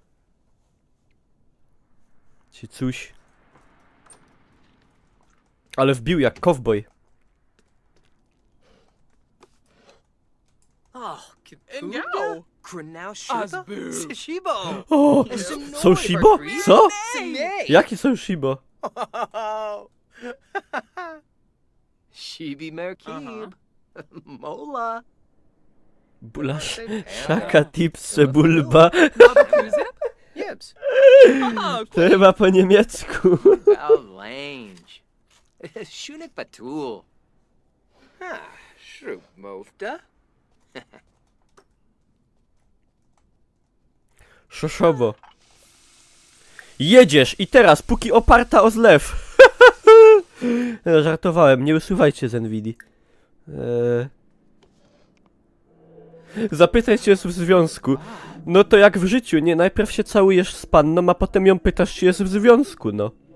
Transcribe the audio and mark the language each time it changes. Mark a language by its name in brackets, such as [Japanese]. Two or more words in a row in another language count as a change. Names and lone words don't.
[Polish] Czy coś. Ale wbił jak kowboj. Oh, Meow. Kranao Shiba? Asboo. Shibo. O! Są Shibo? Co? Jaki są Shibo? Shibi Merkib. Mola. Bula szaka tipse bulba. Kuzip? Yips. Oh, To chyba po niemiecku. Balange. Shunik Batul. Shroop Mofta. Szoszowo. Jedziesz i teraz, póki oparta o zlew. No, żartowałem, nie usuwajcie z Nvidia. Zapytaj, czy jest w związku. No to jak w życiu, nie? Najpierw się całujesz z panną, a potem ją pytasz, czy jest w związku, no.